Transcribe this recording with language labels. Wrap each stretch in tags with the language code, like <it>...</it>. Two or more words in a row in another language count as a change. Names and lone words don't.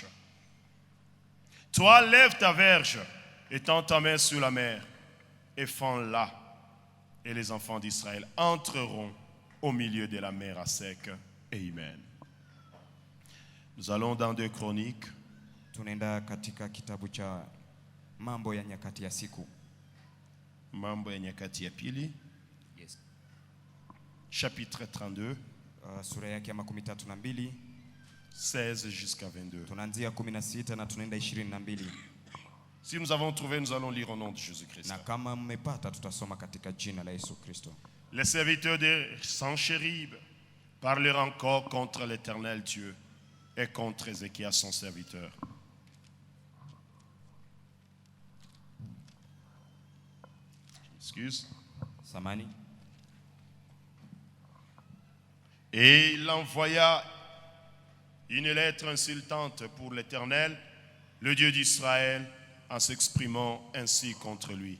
<fr>Toi, lève ta verge et tends ta main sur la mer et fends-la. Et les enfants d'Israël entreront au milieu de la mer à sec. Amen. Nous allons dans 2 Chroniques.</fr> <sw>Tunaenda katika kitabu cha Mambo ya Nyakati ya Siku. Mambo ya Nyakati ya Pili. Yes.</sw> <fr>Chapitre 32.</fr> <sw>Sura yake ya 32.</sw> <fr>16 jusqu'à 22.</fr> <sw>Tunaanzia 16 na tunaenda 22.</sw> <fr>Si nous avons trouvé, nous allons lire au nom de Jésus-Christ.</fr> <sw>Na kama mmepata tutasoma katika jina la Yesu Kristo.</sw> <fr>Les serviteurs de Sanchérib parlèrent encore contre l'Éternel Dieu et contre Ézéchias son serviteur. Excuse.</fr> <sw>Samani.</sw> <fr>Et il envoya une lettre insultante pour l'Éternel, le Dieu d'Israël, en s'exprimant ainsi contre lui.</fr>